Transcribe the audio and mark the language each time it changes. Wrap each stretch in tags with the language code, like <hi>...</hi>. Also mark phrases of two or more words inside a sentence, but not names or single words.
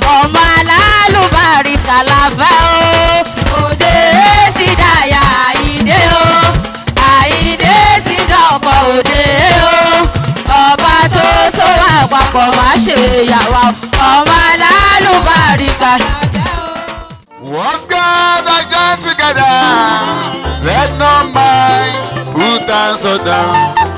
<yo>Ọmọ alálùbáríkà la fẹ́ o. Òde ti dàyà Àyìndé o. Àyìndé ti dọ̀pọ̀ òde o. Ọba tó so wá papọ̀, má ṣe yà wá o. Ọmọ alálùbáríkà.</yo> <en>What's God I join together? Let no man put us down.</en>